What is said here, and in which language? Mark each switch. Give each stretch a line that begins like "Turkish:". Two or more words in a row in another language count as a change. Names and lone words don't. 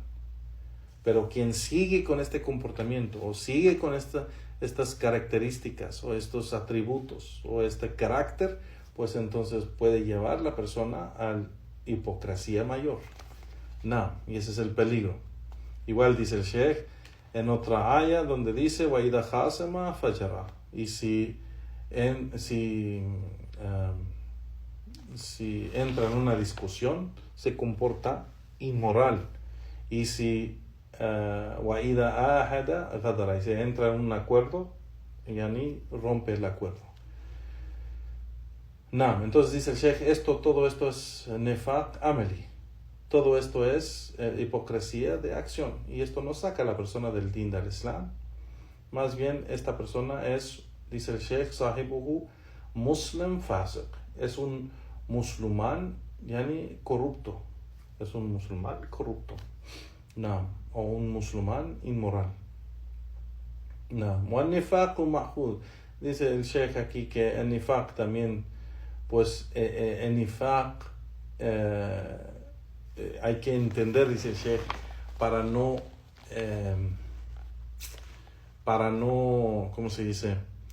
Spanish: Pero quien sigue con este comportamiento o sigue con estas características o estos atributos o este carácter, pues entonces puede llevar la persona a la hipocresía mayor. No, y ese es el peligro. Igual dice el Sheikh en otra aya donde dice:
Arabic: وَإِذَا خَاسَمَ فَجَرَ,
Spanish: y si entra en una discusión, se comporta inmoral. Y si
Arabic: وَإِذَا آهَدَ غَدَرَ,
Spanish: y si entra en un acuerdo, yani rompe el acuerdo. No, entonces dice el Sheikh, todo esto es
Arabic: نفاق عملي.
Spanish: Todo esto es hipocresía de acción, y esto no saca a la persona del din del Islam. Más bien, esta persona es, dice el Sheikh,
Arabic: صاحبه مسلم فاسق,
Spanish: es un musulmán yani corrupto, es un musulmán corrupto. No, o un musulmán inmoral. No,
Arabic: والنفاق مأخوذ,
Spanish: dice el Sheikh aquí que el nifaq también, pues el nifaq hay que entender, dice el Sheikh, para no, ¿cómo se dice?